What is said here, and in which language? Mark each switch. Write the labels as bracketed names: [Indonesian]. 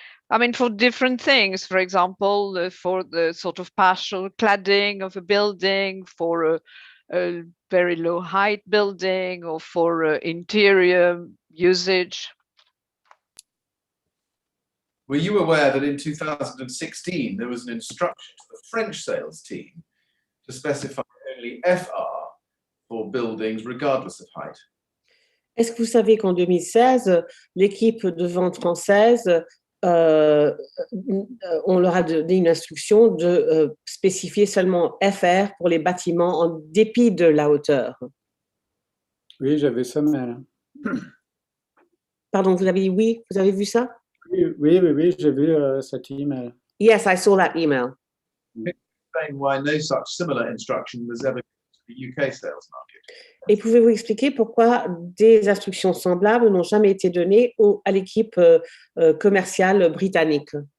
[English] I mean, for different things, for example, for the sort of partial cladding of a building, for a very low height building, or for interior usage. Were you aware that in 2016 there was an instruction to the French sales team to specify only FR for buildings regardless of height? [French] Est-ce que vous savez qu'en 2016, l'équipe de vente française, on leur a donné une instruction de spécifier seulement FR pour les bâtiments en dépit de la hauteur? Oui, j'avais ça, mais... Pardon, vous avez dit oui? Vous avez vu ça? Oui, j'ai vu cet email. [English] Yes, I saw that email. Explain why no such similar instruction was ever given to the UK sales market. [French] Et pouvez-vous expliquer pourquoi des instructions semblables n'ont jamais été données à l'équipe commerciale britannique?